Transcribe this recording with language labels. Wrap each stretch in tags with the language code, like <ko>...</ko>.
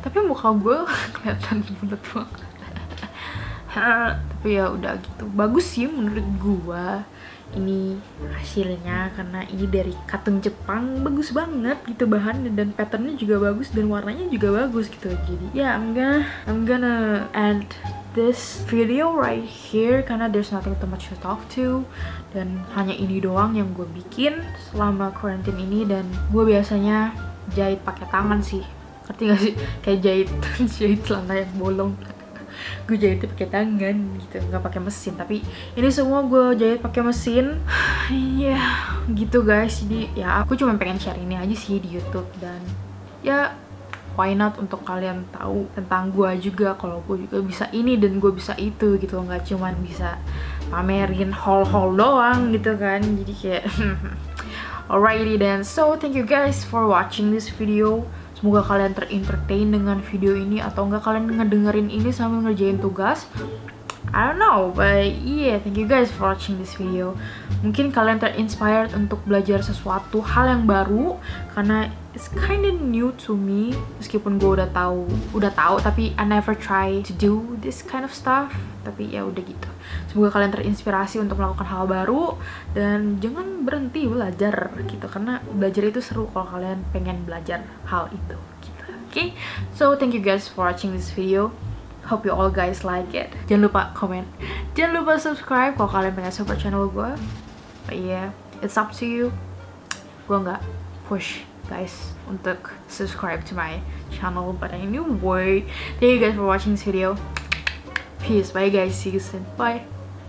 <id>Tapi muka gue kelihatan bulat banget. Tapi ya udah gitu. Bagus sih menurut gue. Ini hasilnya karena ini dari katun Jepang, bagus banget gitu bahannya dan patternnya juga bagus dan warnanya juga bagus gitu. Jadi ya</id> <en>I'm gonna end this video right here</en> <id>karena</id> <en>there's nothing too much to talk to.</en> <id>Dan hanya ini doang yang gue bikin selama quarantine ini. Dan gue biasanya jahit pakai tangan sih, ngerti gak sih? Kayak jahit celana yang bolong. gue jahit pakai tangan gitu, nggak pakai mesin. Tapi ini semua gue jahit pakai mesin. Ya gitu guys, jadi ya aku cuma pengen share ini aja sih di YouTube, dan ya</id> <en>why not</en> <id>untuk kalian tahu tentang gue juga, kalau gue juga bisa ini dan gue bisa itu gitu, nggak cuman bisa pamerin haul-haul doang gitu kan. Jadi kayak</id> <en>alrighty then, so thank you guys for watching this video.</en> <id>Semoga kalian terentertain dengan video ini, atau enggak kalian ngedengerin ini sambil ngerjain tugas.</id> <en>I don't know, but yeah, thank you guys for watching this video.</en> <id>Mungkin kalian terinspired untuk belajar sesuatu hal yang baru, karena</id> <en>it's kinda new to me.</en> <id>Meskipun gue udah tahu, tapi</id> <en>I never try to do this kind of stuff.</en> <id>Tapi ya udah gitu. Semoga kalian terinspirasi untuk melakukan hal baru, dan jangan berhenti belajar gitu, karena belajar itu seru kalau kalian pengen belajar hal itu gitu.</id> <en>Okay, so thank you guys for watching this video. Hope you all guys like it.</en> <id>Jangan lupa komen, jangan lupa subscribe kalau kalian pengen support channel gue.</id> <en>But yeah, it's up to you.</en> <id>Gue nggak push guys untuk</id> <en>subscribe to my channel, but anyway, thank you guys for watching this video. Peace, bye guys, see you soon, bye.</en>